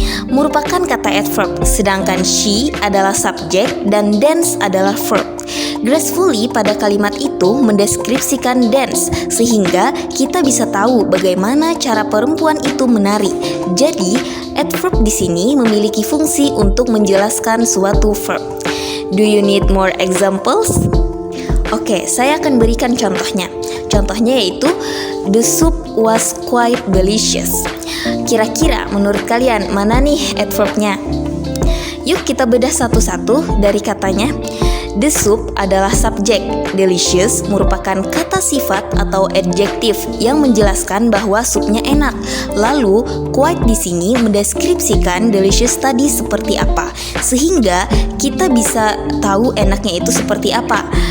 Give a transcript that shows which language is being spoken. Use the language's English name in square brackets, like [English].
[Indonesian] Merupakan kata adverb, sedangkan she adalah subjek dan dance adalah verb. Gracefully pada kalimat itu mendeskripsikan dance, sehingga kita bisa tahu bagaimana cara perempuan itu menari. Jadi, adverb di sini memiliki fungsi untuk menjelaskan suatu verb. [English] Do you need more examples? [Indonesian] Oke, saya akan berikan contohnya. Contohnya yaitu [English] the soup was quite delicious. [Indonesian] Kira-kira menurut kalian mana nih adverbnya? Yuk kita bedah satu-satu dari katanya. The soup adalah subjek, delicious merupakan kata sifat atau adjektif yang menjelaskan bahwa supnya enak. Lalu, quite di sini mendeskripsikan delicious tadi seperti apa, sehingga kita bisa tahu enaknya itu seperti apa.